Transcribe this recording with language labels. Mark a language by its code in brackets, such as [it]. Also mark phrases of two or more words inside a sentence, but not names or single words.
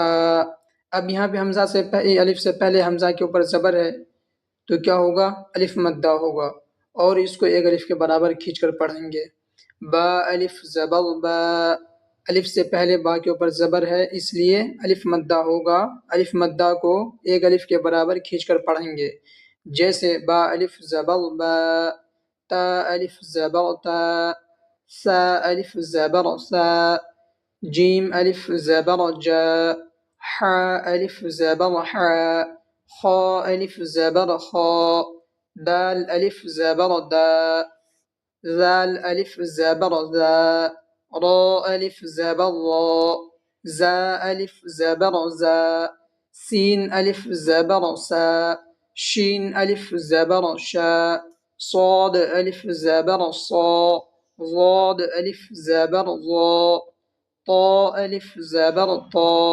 [ur] اب یہاں پہ حمزہ سے الف سے پہلے حمزہ کے اوپر زبر ہے تو کیا ہوگا؟ الف مدہ ہوگا، اور اس کو ایک الف کے برابر کھینچ کر پڑھیں گے۔ با الف زبر با، الف سے پہلے با کے اوپر زبر ہے اس لیے الف مدہ ہوگا، الف مدہ کو ایک الف کے برابر کھینچ کر پڑھیں گے، جیسے با الف زبر با، تا الف زبر تا، سا الف زبر سا، جیم الف زبر جا، حا الف زبر حا، خا الف زبر خا، دال الف زبر دا، ذال الف زبر ذا، را الف زبر را، زا الف زبر زا، سین الف زبر سا، شین الف زبر شا، صاد الف زبر صا، ضاد الف زبر ضا، طا الف زبر طا،